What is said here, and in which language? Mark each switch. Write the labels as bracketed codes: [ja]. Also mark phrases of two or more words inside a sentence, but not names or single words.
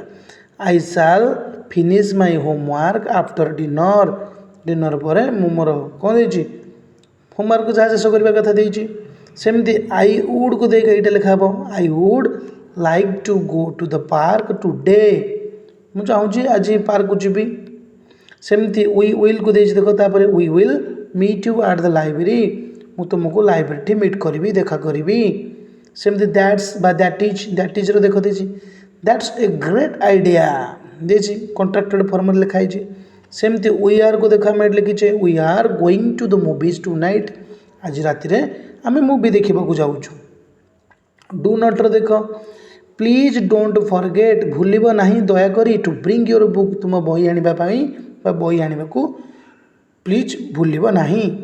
[en] I shall finish my homework after dinner, [or] ଡିନର୍ ପରେ ମୁଁ ମୋର କ'ଣ ଦେଇଛି, ହୋମୱାର୍କ ଯାହା ଶେଷ କରିବା କଥା ଦେଇଛି। ସେମିତି [en] I would [or] ଦେଇକି ଏଇଟା ଲେଖା ହେବ, [en] I would like to go to the park today, [or] ମୁଁ ଚାହୁଁଛି ଆଜି ପାର୍କକୁ ଯିବି। ସେମିତି ୱିଲ୍କୁ ଦେଇଛି ଦେଖ, ତାପରେ [en] We will meet you at the library, [or] ମୁଁ ତୁମକୁ ଲାଇବ୍ରେରୀଠି ମିଟ୍ କରିବି, ଦେଖା କରିବି। ସେମିତି ଦ୍ୟାଟ୍ସ ବା [en] that is [or] ଦେଖ ଦେଇଛି, [en] that's a great idea [or] ଦେଇଛି, [en] contracted form [or] ଲେଖା ହେଇଛି। ସେମିତି [en] We are [or] ଦେଖ ଆମେ ଏଠି ଲେଖିଛେ, [en] We are going to the movies tonight, [or] ଆଜି ରାତିରେ ଆମେ ମୁଭି ଦେଖିବାକୁ ଯାଉଛୁ। [en] do not [or] ଦେଖ, [en] please don't forget, [or] ଭୁଲିବ ନାହିଁ ଦୟାକରି, [en] to bring your book, [or] ତୁମ ବହି ଆଣିବା ପାଇଁ ବା ବହି ଆଣିବାକୁ ପ୍ଲିଜ୍ ଭୁଲିବ ନାହିଁ।